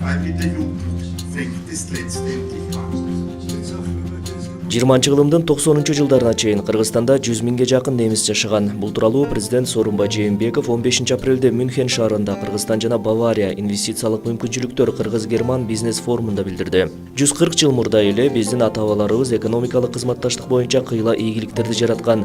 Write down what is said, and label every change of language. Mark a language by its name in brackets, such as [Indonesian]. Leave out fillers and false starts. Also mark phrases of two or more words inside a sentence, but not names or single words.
[German] weil mit der Jugend fängt es letztendlich an. [Kyrgyz] 20-жылымдын 90-жылдарына чейин Кыргызстанда 100 миңге жакын немис жашаган. Бул тууралуу президент Сооронбай Жээнбеков 15 апрелде Мюнхен шаарында Кыргызстан жана Бавария инвестициялык мүмкүнчүлүктөр Кыргыз-Герман бизнес форумунда билдирди. 140 жыл мурда эле биздин ата-бабаларыбыз экономикалык кызматташтык боюнча кыйла ийгиликтерди жараткан.